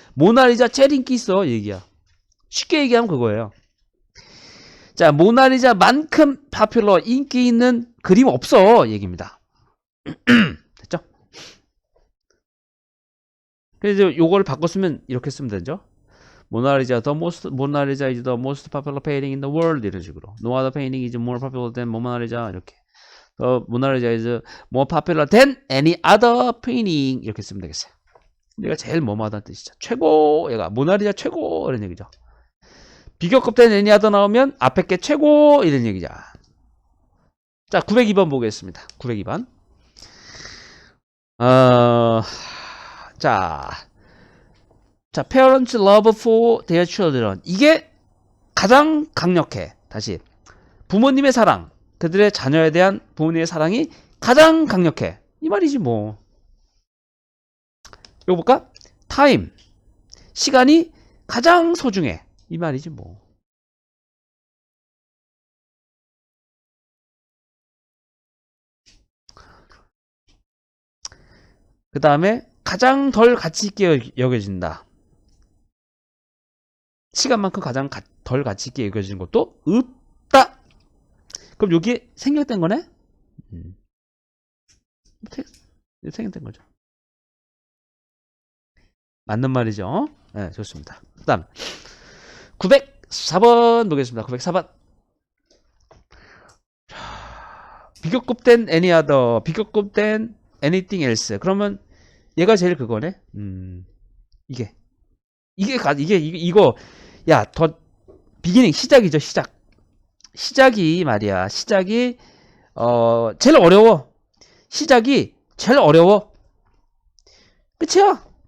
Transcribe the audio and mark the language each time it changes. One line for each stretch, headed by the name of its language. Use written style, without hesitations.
Korean: 모나리자 제일 인기 있어. 얘기야. 쉽게 얘기하면 그거예요. 자, 모나리자만큼 파퓰러 인기 있는 그림 없어. 얘기입니다. 됐죠? 그래서 요걸 바꿔 쓰면 이렇게 쓰면 되죠.
English: 모나리자 is the most popular painting in the world
Korean: 이런 식으로.
English: No other painting is more popular than 모나리자
Korean: 이렇게.
English: 모나리자 is more popular than any other painting
Korean: 이렇게 쓰면 되겠어요. 얘가 제일 뭐뭐하다는 뜻이죠. 최고, 얘가 모나리자 최고 이런 얘기죠. 비교급 된
English: any other
Korean: 나오면 앞에 게 최고 이런 얘기죠. 자, 902번 보겠습니다. 902번.
English: 자, parents love for their children.
Korean: 이게 가장 강력해. 다시. 부모님의 사랑. 그들의 자녀에 대한 부모님의 사랑이 가장 강력해. 이 말이지 뭐. 이거 볼까? time. 시간이 가장 소중해. 이 말이지 뭐. 그 다음에 가장 덜 가치 있게 여겨진다. 시간만큼 가장 덜 가치 있게 여겨지는 것도 없다. 그럼 여기 생략된 거네? 생략된 거죠. 맞는 말이죠. 네, 좋습니다. 그 다음 904번 보겠습니다. 904번. 비교급된
English: any other, 비교급된 anything else.
Korean: 그러면 얘가 제일 그거네. 이거 야, 더 비기닝 시작이죠. 시작이 말이야. 시작이 제일 어려워. 시작이 제일 어려워. 끝이야.